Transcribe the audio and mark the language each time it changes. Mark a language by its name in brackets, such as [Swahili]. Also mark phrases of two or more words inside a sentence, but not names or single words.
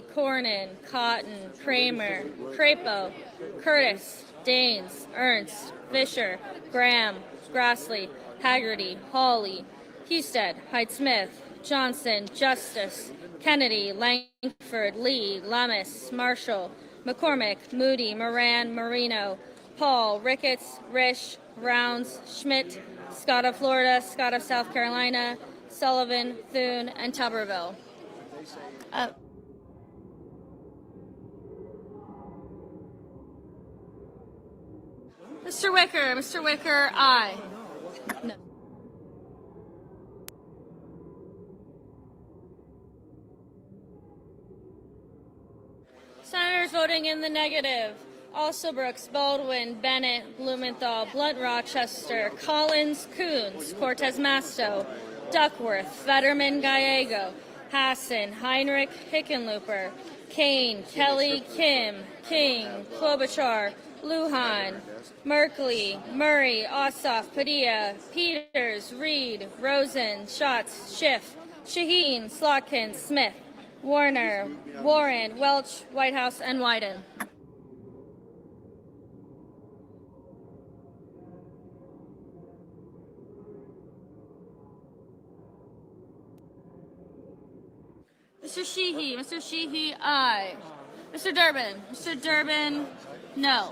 [English] Cornyn, Cotton, Kramer, Crapo, Curtis, Daines, Ernst, Fisher, Graham, Grassley, Haggerty, Hawley, Husted, Hyde-Smith, Johnson, Justice, Kennedy, Langford, Lee, Lummis, Marshall, McCormick, Moody, Moran, Marino, Paul, Ricketts, Risch, Rounds, Schmidt, Scott of Florida, Scott of South Carolina, Sullivan, Thune, and Tuberville. Mr. Wicker, aye. No. Senators voting in the negative: Alsobrooks, Baldwin, Bennett, Blumenthal, Blunt Rochester, Collins, Coons, Cortez Masto, Duckworth, Fetterman, Gallego, Hassan, Heinrich, Hickenlooper, Kane, Kelly, Kim, King, Klobuchar, Lujan, Merkley, Murray, Ossoff, Padilla, Peters, Reed, Rosen, Schatz, Schiff, Shaheen, Slotkin, Smith, Warner, Warren, Welch, Whitehouse, and Wyden. Mr. Sheehy, aye. Mr. Durbin, no.